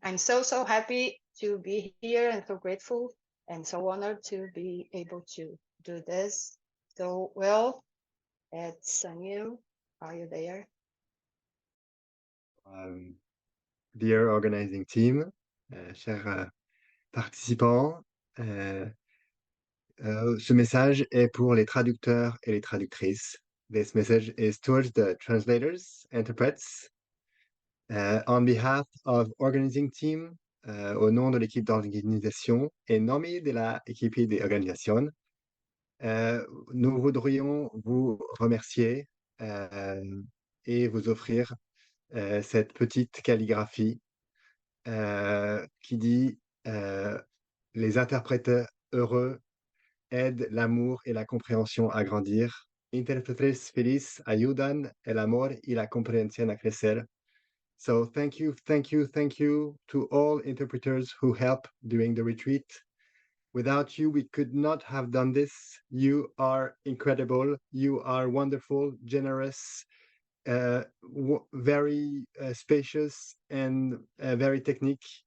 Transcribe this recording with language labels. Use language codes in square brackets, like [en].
[en] I'm so happy to be here and so grateful and so honored to be able to do this. So, Will, it's on you. Are you there? Dear organizing team, [fr] chers participants, Ce message est pour les traducteurs et les traductrices. [en] This message is towards the translators, interprets. On behalf of organizing team, [fr] au nom de l'équipe d'organisation, [es] en nombre de la équipe d'organisation, [fr] nous voudrions vous remercier et vous offrir cette petite calligraphie qui dit les interprètes heureux aident l'amour et la compréhension à grandir. [es] Intérpretes felices ayudan el amor y la comprensión a crecer. [en] So thank you to all interpreters who help during the retreat. Without you, we could not have done this. You are incredible. You are wonderful, generous, very spacious, and very technique.